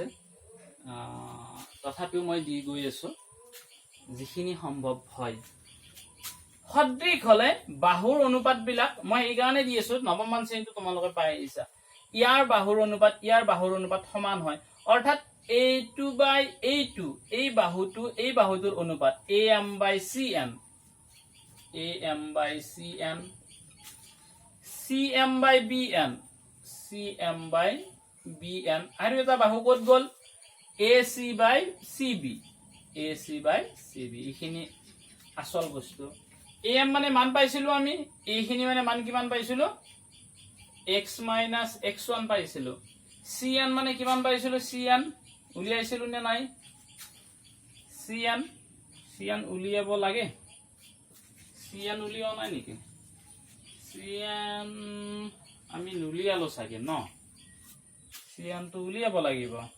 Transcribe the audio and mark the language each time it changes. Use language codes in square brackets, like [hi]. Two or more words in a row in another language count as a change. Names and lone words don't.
[as] তথাপিও মই দি গৈ আছো যিখিনি সম্ভৱ হয় সদৃশ হলে বাহুৰ অনুপাত বিলাক মই এই কাৰণে দি আছো নৱম মান শ্ৰেণীটো তোমালোকে পাই আহিছা ইয়াৰ বাহুৰ অনুপাত সমান হয় অৰ্থাৎ a2 by a2 এই বাহুটোৰ অনুপাত am by cm cm by bn আৰু এটা বাহু ক'ত গ'ল ac by cb এইখিনি আসল বস্তু am মানে মান পাইছিলো আমি এইখিনি মানে মান কিমান পাইছিলো x minus x1 পাইছিলো cn মানে কিমান পাইছিলো cn উলিয়াইছিলো নে নাই cn উলিয়াব লাগে চিএন উলিওৱা নাই নেকি চিএন আমি নুলিয়ালো চাগে ন চিএনটো উলিয়াব লাগিব